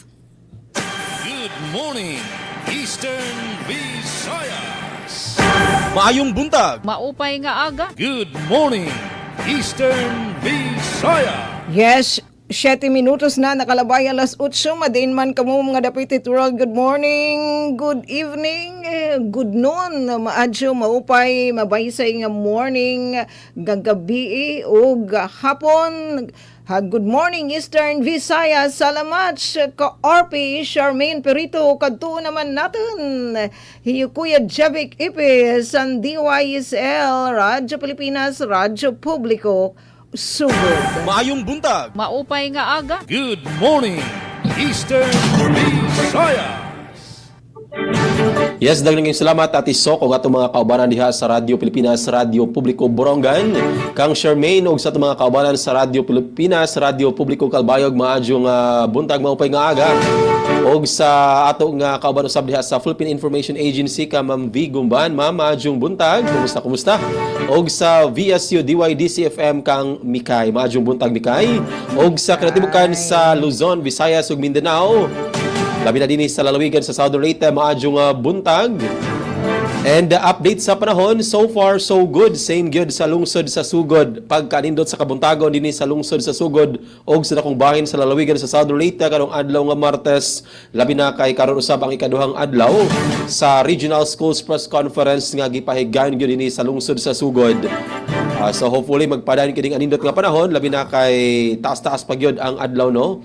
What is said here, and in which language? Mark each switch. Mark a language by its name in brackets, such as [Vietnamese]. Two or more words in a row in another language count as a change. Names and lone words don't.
[English] Good morning, Eastern Visayas. [Cebuano] Maayong buntag. [Waray] Maupay nga aga. [English] Good morning, Eastern Visayas. [Waray] Yes, 7 minutos na nakalabay alas 8. Madain man kamo mga dapiti tural. [English] Good morning, good evening, good noon. [Waray] Maadyo, maupay, mabaysay nga morning, gagabi o hapon. [English] Good morning, Eastern Visayas. Salamat ka RP Charmaine Perito. [Waray] Kadto naman natin. Hiyo Kuya Jevic Ipe, San DYSL, Radyo Pilipinas, Radyo Publiko, Sugod. [Cebuano] Maayong buntag. [Waray] Maupay nga aga. [English] Good morning, Eastern Visayas. Yes, [Cebuano] daghang salamat Ate Sok ug atong mga kaubanan diha sa Radyo Pilipinas, Radyo Publiko Borongan, kang Charmaine ug sa atong mga kaubanan sa Radyo Pilipinas, Radyo Publiko Kalbayog maadjong buntag [Waray] maupay nga aga. [Cebuano] Og sa ato nga kauban usab diha sa Philippine Information Agency ka Ma'am V Gumban, Ma'am maadjong buntag, kumusta? Og sa VSU DYDC FM kang Mikay, maadjong buntag Mikay. Og sa kinatibukan sa Luzon, Visayas ug Mindanao, labi na din sa lalawigan sa Southern Leyte, maadjong buntag. And update sa panahon, [English] so far so good. [Cebuano] Same gyud sa lungsod sa Sugod. Pagkanindot sa kabuntagon dinhi sa lungsod sa Sugod og sa dakong bahin sa lalawigan sa Southern Leyte karong adlaw nga Martes, labi na kay karon usab ang ikaduhang adlaw sa Regional Schools Press Conference nga gipahigayon gyud dinhi sa lungsod sa Sugod. [English] So hopefully [Cebuano] magpadayon kining anindot nga panahon, labi na kay taas-taas pa gyud ang adlaw no.